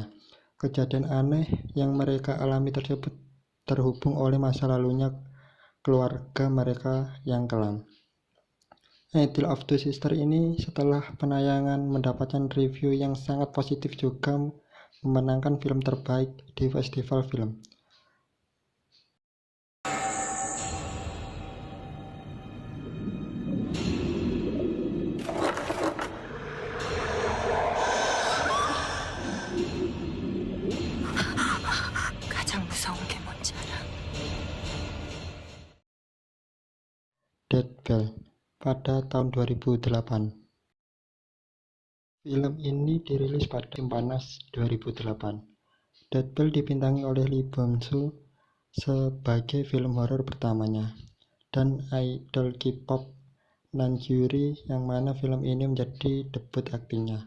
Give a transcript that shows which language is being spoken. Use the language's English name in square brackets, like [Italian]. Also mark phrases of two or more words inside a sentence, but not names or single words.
[Indonesian] Kejadian aneh yang mereka alami tersebut terhubung oleh masa lalunya keluarga mereka yang kelam. A Tale of Two Sisters ini setelah penayangan mendapatkan review yang sangat positif, juga memenangkan film terbaik di festival film. [Korean] 가장 무서운 게 뭔지 알아? [Indonesian] Dead Bell pada tahun 2008. Film ini dirilis pada musim panas 2008. Dead Bell dibintangi oleh Lee Byung-soo sebagai film horor pertamanya, dan idol K-pop Namjoon, yang mana film ini menjadi debut aktingnya.